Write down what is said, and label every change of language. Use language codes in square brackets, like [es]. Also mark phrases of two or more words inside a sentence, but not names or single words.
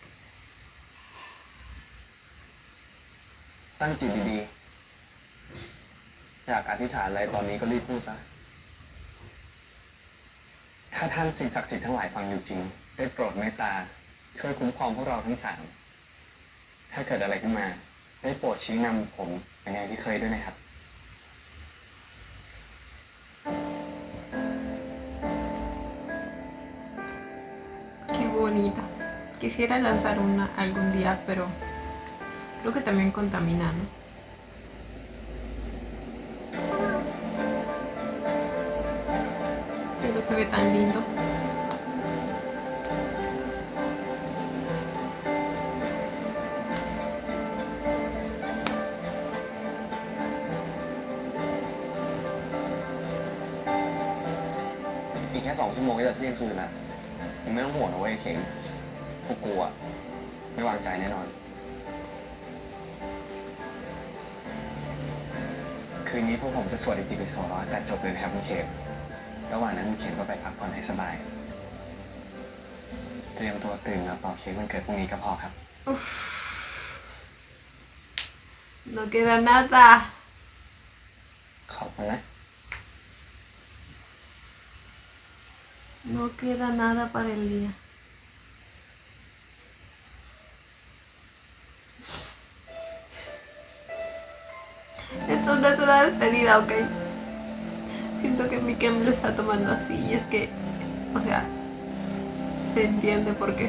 [th] ตั้งจิตดีๆ อยากอธิษฐานอะไรตอนนี้ก็รีบพูดซะ ถ้าท่านสิ่งศักดิ์สิทธิ์ทั้งหลายฟังอยู่จริง ได้โปรดเมตตา ช่วยคุ้มครองพวกเราทั้งสาม ถ้าเกิดอะไรขึ้นมา ได้โปรดชี้นำผมอย่างที่เคยด้วยนะครับ [es] Qué bonita. Quisiera lanzar una algún día, pero creo que también contamina, ¿no? Pero se ve tan lindo. [th] อีกแค่2 ชั่วโมงก็จะเที่ยงคืนละมึงไม่ต้องห่วงนะเว้ยเข็งพวกกูอะไม่วางใจแน่นอน คืนนี้พวกผมจะสวดอิติปิโสร้อยแต่จบเลยนะครับคุณเขมระหว่างนั้นคุณเขมก็ไปพักผ่อนให้สบาย เตรียมตัวตื่นมาเป่าเค้กวันเกิดพรุ่งนี้ก็พอครับ [es] Uf. No queda nada. [th] ขอบคุณนะ [es] No queda nada para el día. Esto no es una despedida, ¿ok? Siento que Mikem lo está tomando así y es que, o sea, se entiende por qué.